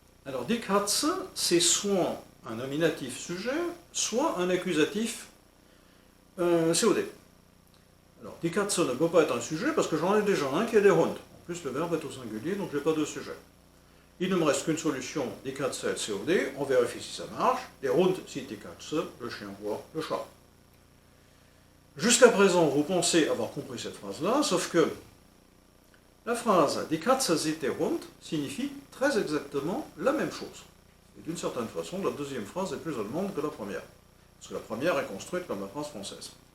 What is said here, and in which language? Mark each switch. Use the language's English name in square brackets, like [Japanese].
[French] Alors, [German] die Katze, [French] c'est soit un nominatif sujet, soit un accusatif COD. Alors, [German] die Katze [French] ne peut pas être un sujet parce que j'en ai déjà un qui est [German] der Hund. [French] En plus, le verbe est au singulier, donc je n'ai pas de sujet. Il ne me reste qu'une solution, [German] die Katze [French] et COD. On vérifie si ça marche. [German] Der Hund sieht die Katze, [French] le chien voit le chat. Jusqu'à présent, vous pensez avoir compris cette phrase-là, sauf que la phrase [German] Die Katze sieht der Hund [French] signifie très exactement la même chose. Et d'une certaine façon, la deuxième phrase est plus allemande que la première, parce que la première est construite comme la phrase française.